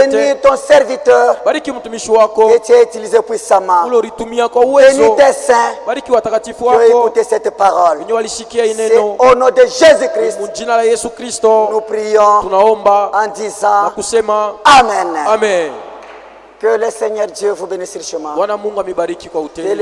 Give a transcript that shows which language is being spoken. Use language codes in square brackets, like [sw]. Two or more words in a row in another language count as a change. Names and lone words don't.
[fr] Bénis ton serviteur [sw] Bariki mtumishi wako [fr] que tu as utilisé puissamment. [sw] ule ulitumia kwa [fr] Bénis [sw] uwezo. [fr] tes saints [sw] Bariki watakatifu [fr] qui ont [sw] wako [fr] écouté cette parole. [sw] wenye walishikia hii [fr] C'est [sw] neno. [fr] au nom de Jésus-Christ, [sw] Mjina la Yesu Kristo [fr] nous prions [sw] tunaomba [fr] en [sw] na [fr] disant [sw] kusema [fr] Amen. [sw] amen. [fr] Que le Seigneur Dieu vous bénisse richement. [sw] Bwana Mungu amibariki kwa utele.